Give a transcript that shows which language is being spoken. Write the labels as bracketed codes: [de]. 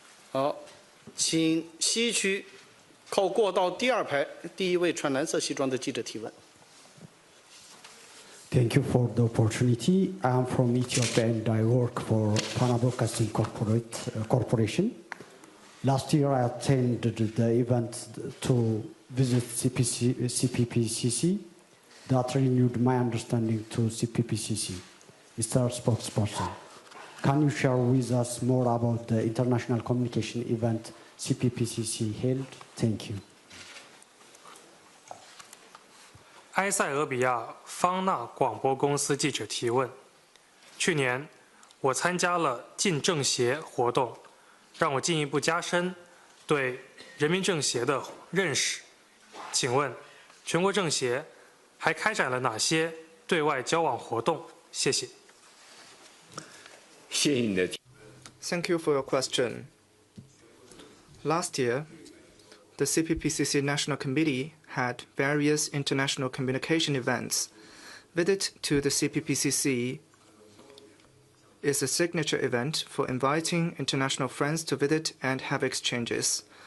[zh] 好，请西区靠过道第二排第一位穿蓝色西装的记者提问。 [en] Thank you for the opportunity. I am from Ethiopia and I work for Pana Broadcasting Corporation. Last year I attended the event to visit CPPCC that renewed my understanding to CPPCC. Mr. Spokesperson, can you share with us more about the international communication event CPPCC held? Thank you. [zh] 埃塞俄比亚方纳广播公司记者提问：去年我参加了进政协活动，让我进一步加深对人民政协的认识。请问，全国政协还开展了哪些对外交往活动？谢谢。谢谢你的提。 [en] Thank you for your question. Last year, the CPPCC National Committee had various international communication events. Visit to the CPPCC is a signature event for inviting international friends to visit and have exchanges.